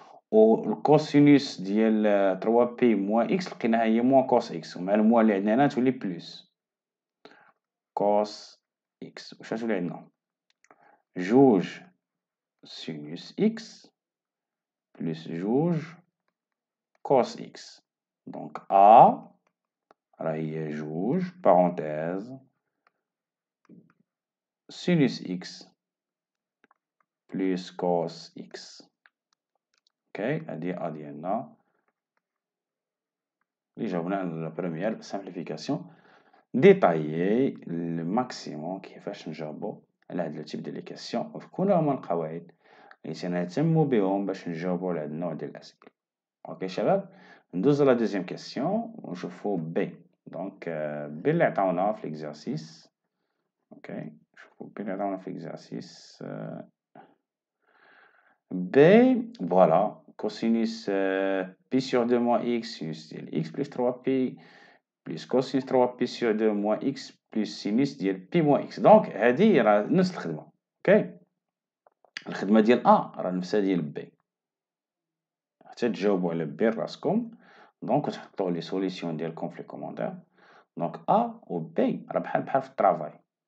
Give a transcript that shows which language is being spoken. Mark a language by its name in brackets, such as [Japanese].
[Arabic] والكوسينوس ديال 3 بي موان إكس لقيناها هي موان كوس إكس، ومع الموان اللي عندنا هنا تولي بلوس كوس إكس. واش غتولي عندنا؟ جوج سينوس إكس بلس جوج كوس إكس. دونك أ راهي جوج [French] parenthèse sinus x plus cos x. [Arabic] اوكي هادي ا ديالنا اللي جاوبنا على لا بروميير سامبليفيكاسيون. ديطايي الماكسيموم كيفاش نجاوبو على هاد لو تيب ديال لي كيسيون وشكون هما القواعد اللي تنهتمو بهم باش نجاوبو على هاد النوع ديال الاسئله. اوكي شباب ندوزو لا دوزيام كيسيون ونشوفو بي. دونك بي اللي عطاونا في ليكزارسيس. اوكي نشوفو بي اللي عطاونا في ليكزارسيس بي فوالا [French] cosinus pi sur 2 moins x sinus [Arabic] ديال [French] x plus 3pi plus cosinus 3pi sur 2 moins x plus sinus ديال pi moins x. [Arabic] دونك هادي راه نفس الخدمة. اوكي الخدمة ديال راه نفسها ديال بي حتى تجاوبوا على بي راسكم. دونك تحطوا لي سوليسيون ديالكم في لي كومونتير. دونك و بي راه بحال في الطرافاي.